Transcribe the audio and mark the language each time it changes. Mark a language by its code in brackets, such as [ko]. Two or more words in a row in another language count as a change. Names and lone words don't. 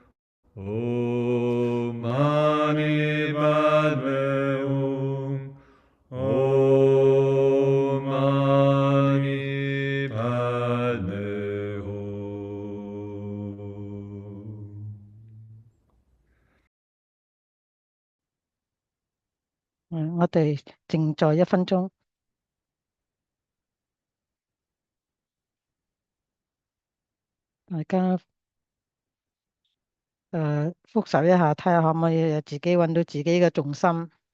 [sa] Om Mani Padme Hum. Om Mani Padme Hum. [yue] 我哋靜坐一分鐘。大家復習一下，睇下可唔可以自己揾到自己嘅重心。